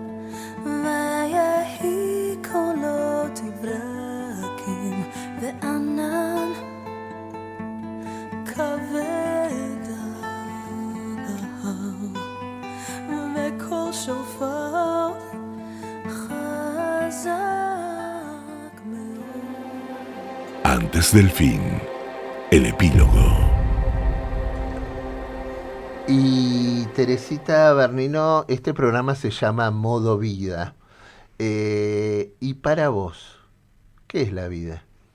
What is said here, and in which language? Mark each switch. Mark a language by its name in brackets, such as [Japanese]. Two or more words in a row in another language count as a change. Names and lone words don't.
[Hebrew] ויהי קולות ברקים וענן כבד על ההר וקול שופר חזק מאוד. [Spanish] Antes del fin, el epílogo. Y Teresita Bernino, este programa se llama Modo Vida. Y para vos, ¿qué es la vida?